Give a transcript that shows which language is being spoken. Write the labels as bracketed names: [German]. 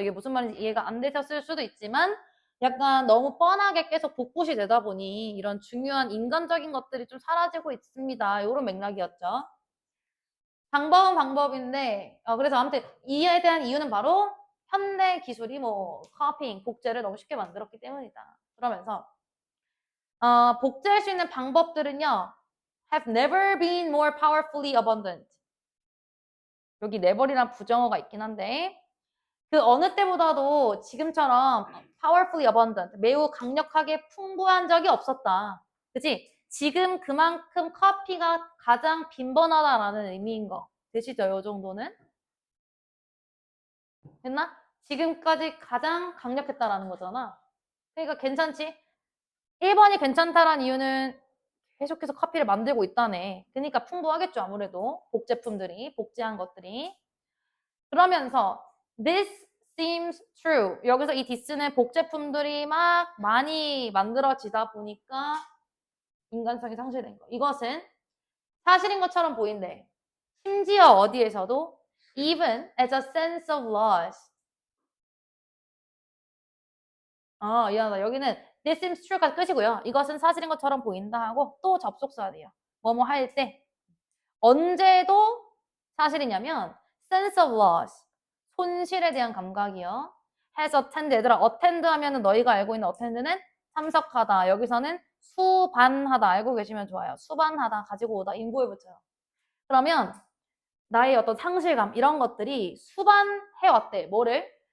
[Korean] 이게 무슨 말인지 이해가 안 되셨을 수도 있지만 약간 너무 뻔하게 계속 복붙이 되다 보니 이런 중요한 인간적인 것들이 좀 사라지고 있습니다. 이런 맥락이었죠. 방법은 방법인데 그래서 아무튼 이에 대한 이유는 바로 현대 기술이 뭐 카핑, 복제를 너무 쉽게 만들었기 때문이다. 그러면서 복제할 수 있는 방법들은요. [English] have never been more powerfully abundant. [Korean] 여기 never이란 부정어가 있긴 한데 그 어느 때보다도 지금처럼 [English] powerfully abundant, [Korean] 매우 강력하게 풍부한 적이 없었다. 그치? 지금 그만큼 커피가 가장 빈번하다라는 의미인 거. 되시죠? 요 정도는? 됐나? 지금까지 가장 강력했다라는 거잖아. 그러니까 괜찮지? 1번이 괜찮다라는 이유는 계속해서 커피를 만들고 있다네. 그러니까 풍부하겠죠, 아무래도. 복제품들이, 복제한 것들이. 그러면서 [English] this seems true. [Korean] 여기서 이 this는 복제품들이 막 많이 만들어지다 보니까 인간성이 상실된 거. 이것은 사실인 것처럼 보인대. 심지어 어디에서도 [English] even as a sense of loss. [Korean] 미안하다. 여기는 [English] this seems true [Korean] 가 끝이고요. 이것은 사실인 것처럼 보인다 하고 또 접속사야 돼요. 뭐뭐 할 때. 언제도 사실이냐면 [English] sense of loss. [Korean] 손실에 대한 감각이요. [English] has attend. [Korean] 얘들아, attend 하면은 너희가 알고 있는 attend는 참석하다. 여기서는 수반하다. 알고 계시면 좋아요. 수반하다. 가지고 오다. 인고에 붙여요. 그러면 나의 어떤 상실감 이런 것들이 수반해왔대. 뭐를?